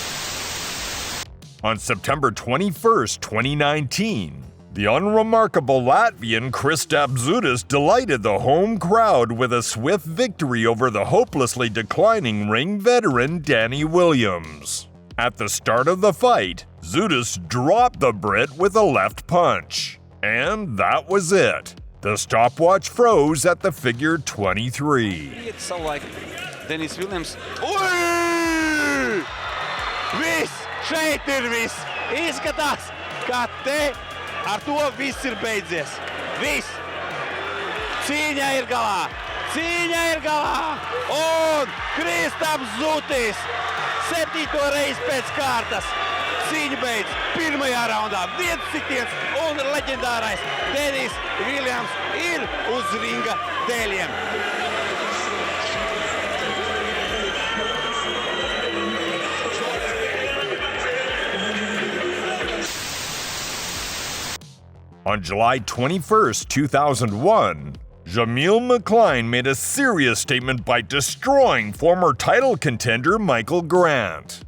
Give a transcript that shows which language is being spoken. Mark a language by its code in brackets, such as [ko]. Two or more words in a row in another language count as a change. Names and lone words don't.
[en] On September 21st, 2019, the unremarkable Latvian Kristaps Dudas delighted the home crowd with a swift victory over the hopelessly declining ring veteran Danny Williams. At the start of the fight, Dudas dropped the Brit with a left punch. And that was it. The stopwatch froze at the figure 23. It's so like Dennis Williams. [lv] Ui! Viss! Šeit ir viss! Izskatās, ka te ar to viss ir beidzies. Viss! Cīņa ir galā! Cīņa ir galā! Un Kristaps Dudas 7. reizi pēc kārtas. Cīņa beidz pirmajā raundā. Viens sitiens un leģendārais Dennis Williams ir uz ringa dēļiem. [en] On July 21st, 2001, McCline made a serious statement by destroying former title contender Michael Grant.